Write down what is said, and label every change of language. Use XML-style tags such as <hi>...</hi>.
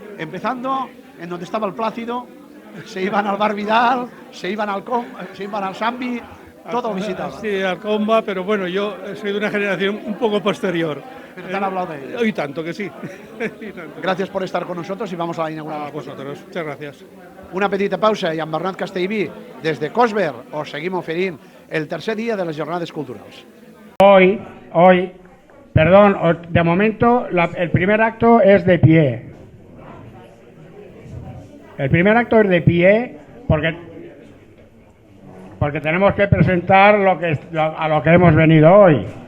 <es>Empezando en donde estaba el Plácido, se iban al Bar Vidal, se iban al Sambi, todo lo visitaban. Sí, al Comba, pero bueno, yo soy de una generación un poco posterior. Pero te han hablado de ello. Y tanto que sí. Gracias por estar con nosotros y vamos a la inauguración. A vosotros, muchas gracias.</es> <ca>Una petita pausa i amb Bernat Castellví, des de Cosber, os seguim oferint el tercer dia de les jornades culturals.</ca> <es>Hoy, perdón, de momento el primer acto es de pie. El primer acto es de pie porque tenemos que presentar a lo que hemos venido hoy.</es>